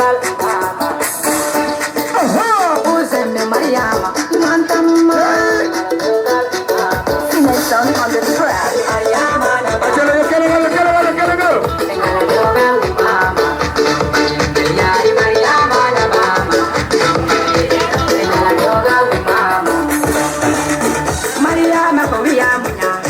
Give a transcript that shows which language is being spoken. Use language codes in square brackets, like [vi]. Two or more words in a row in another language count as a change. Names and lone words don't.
[en] Uzenne Mariama Mantama Next on the track Mariama Mariama Mariama